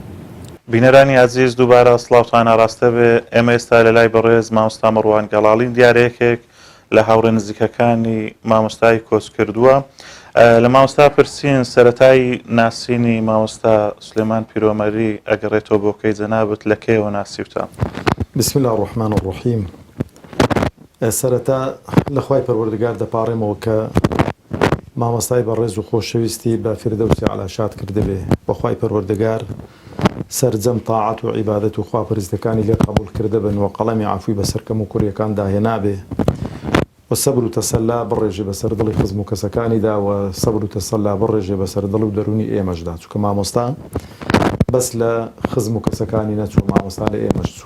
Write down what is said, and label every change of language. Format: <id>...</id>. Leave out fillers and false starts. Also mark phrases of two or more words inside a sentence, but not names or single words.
<ckb>بینەرانی عزیز دووبارە سڵاوتان ئاراستە بێ. ئێمە ئێستا لە لای بەڕێز مامۆستا مەڕوان گەڵاڵین، دیارەیەکێک لە هاوڕێ نزیکەکانی مامۆستای کۆچکردووە. لە مامۆستا پرسین سەرەتای ناسینی مامۆستا سلێمان پیرۆمەری ئەگەڕێتەوە بۆ کەی جەنابەت لە کەیەوە ناسیوتە؟</ckb> <ar>بسم الله الرحمن الرحیم.</ar> <ckb>سەرەتا لە خوای پەروەردگار دەپاڕێمەوە کە مامۆستای بەڕێز و خۆشەویستی بە فیردەوسی عەلا شاد کردبێ، بەخوای پەروەردگار سەرجەم تاعەت و عیبادەت و خواپەرستەکانی لێ قبوڵ کردە بن و قەڵەمی عەفوی بەسەرکەم و کوڕیەکان داهێنابێ و سەبر و تەسەلا بڕێژێ بەسەر دڵی خزم و کەسەکانیدا و سەبر و تەسەلا بڕێژێ بەسەر دڵ و دەرونی ئێمەشدا، چونکە مامۆستا بەس لە خزم و کەسەکانی نەچوو، مامۆستا لە ئێمەش چوو.</ckb>